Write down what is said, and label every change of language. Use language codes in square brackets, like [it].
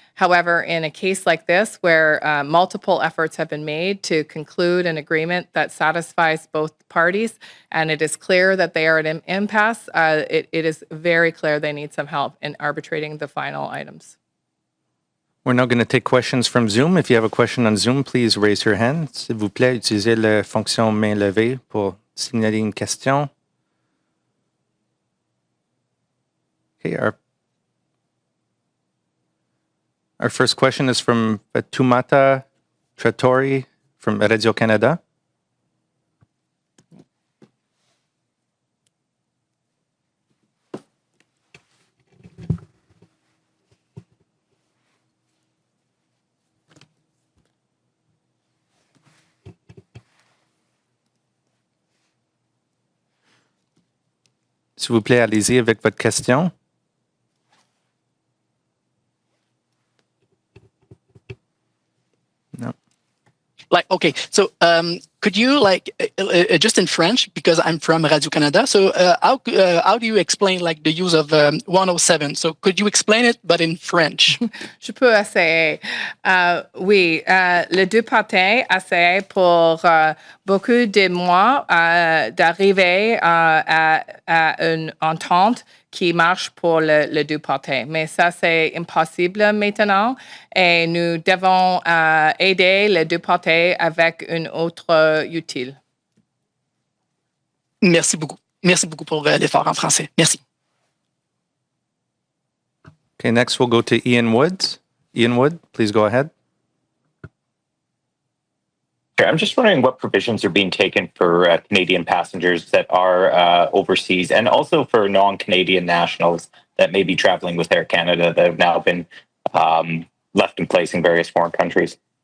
[en] However, in a case like this, where multiple efforts have been made to conclude an agreement that satisfies both parties, and it is clear that they are at an impasse, it is very clear they need some help in arbitrating the final items. We're now going to take questions from Zoom. If you have a question on Zoom, please raise your hand. [fr] S'il vous plaît, utilisez la fonction main levée pour signaler une question. [en] Okay, our first question is from Fatoumata Trattori from Radio-Canada. [fr] S'il vous plaît, allez-y avec votre question. [en] No. Okay, so could you just in French, because I'm from Radio-Canada, so how do you explain the use of 107? So could you explain it, but in French? [fr] Je peux essayer. Oui, les deux parties essaient pour beaucoup de mois d'arriver à une entente qui marche pour les deux parties. Mais ça, c'est impossible maintenant et nous devons aider les deux parties avec une autre utile. Merci beaucoup. Merci beaucoup pour l'effort en français. Merci. [en] Okay, next we'll go to Ian Woods. Ian Wood, please go ahead. I'm just wondering what provisions are being taken for Canadian passengers that are overseas, and also for non-Canadian nationals that may be traveling with Air Canada that have now been left in place in various foreign countries.